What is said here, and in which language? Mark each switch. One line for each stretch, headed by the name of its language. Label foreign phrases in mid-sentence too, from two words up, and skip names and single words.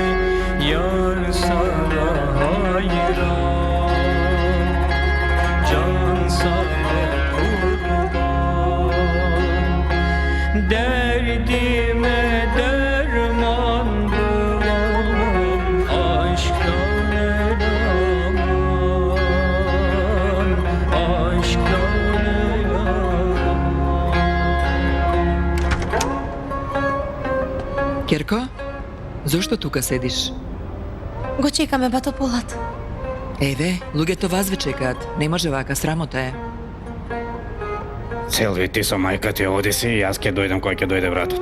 Turkish: Yar sana hayran, can sana kurban. Derdime derman bulamam, aşktan el aman, aşktan el aman.
Macedonian: Керко, зошто тука седиш? Го чекаме батополат. Еве, луѓето вас ве чекаат. Не може вака, срамота е. Целви ти со мајка ти оди си и јас ќе дојдам кој ќе дојде братот.